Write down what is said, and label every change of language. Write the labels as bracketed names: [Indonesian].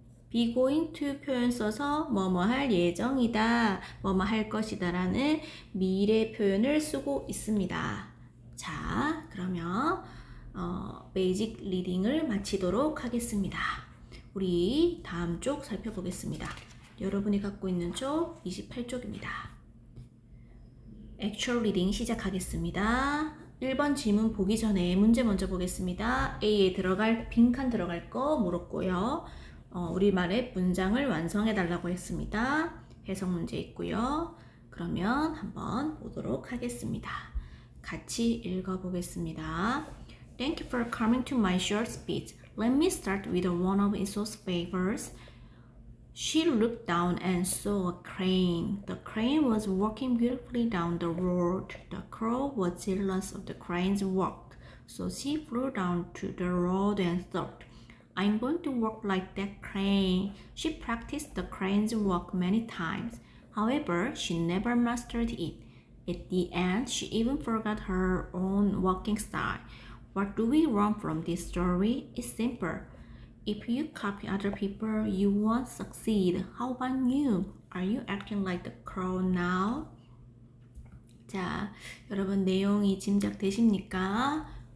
[Korean] be going to 표현 써서 뭐뭐 할 예정이다, 뭐뭐 할 것이다 라는 미래 표현을 쓰고 있습니다. 자, 그러면 베이직 리딩을 마치도록 하겠습니다. 우리 다음 쪽 살펴보겠습니다. 여러분이 갖고 있는 쪽 28쪽입니다. Actual reading 시작하겠습니다. 1번 지문 보기 전에 문제 먼저 보겠습니다. A에 빈칸 들어갈 거 물었고요. 우리말의 문장을 완성해 달라고 했습니다. 해석 문제 있고요. 그러면 한번 보도록 하겠습니다. 같이 읽어보겠습니다. [English] Thank you for coming to my short speech. Let me start with one of Iso's favors. She looked down and saw a crane. The crane was walking beautifully down the road. The crow was jealous of the crane's work, so she flew down to the road and thought, I'm going to walk like that crane. She practiced the crane's walk many times. However, she never mastered it. At the end, she even forgot her own walking style. What do we learn from this story? It's simple. If you copy other people, you won't succeed. How about you? Are you acting like the crow now? [Korean] 자, 여러분 내용이 짐작되십니까?